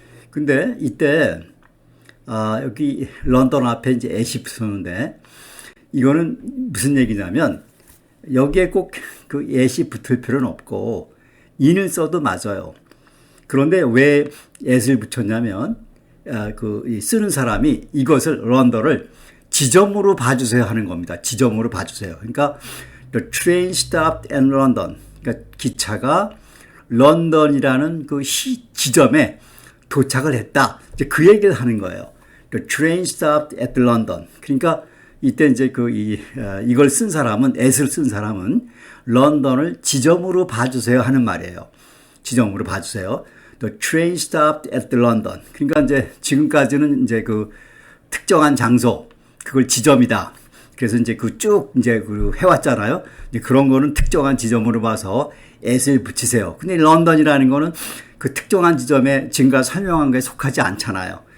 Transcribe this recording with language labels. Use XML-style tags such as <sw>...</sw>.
<ko>근데 이때 여기 런던 앞에 이제 at이 붙었는데 이거는 무슨 얘기냐면 여기에 꼭 그 at이 붙을 필요는 없고 in을 써도 맞아요. 그런데 왜 at을 붙였냐면 쓰는 사람이 이것을 런던을 지점으로 봐주세요 하는 겁니다. 지점으로 봐주세요. 그러니까</ko> <en>The train stopped in London.</en> <ko>그러니까 기차가 런던이라는 그 지점에 도착을 했다. 이제 그 얘기를 하는 거예요.</ko> <en>The train stopped at London.</en> <ko>그러니까 이때 이제 이걸 쓴 사람은 at을 쓴 사람은 런던을 지점으로 봐주세요 하는 말이에요. 지점으로 봐주세요.</ko> <en>The train stopped at London.</en> <ko>그러니까 이제 지금까지는 이제 특정한 장소, 그걸 지점이다. 그래서 이제 쭉 이제 해왔잖아요. 이제 그런 거는 특정한 지점으로 봐서 at을 붙이세요. 근데 런던이라는 거는 그 특정한 지점에 지금까지 설명한 거에 속하지 않잖아요.</ko>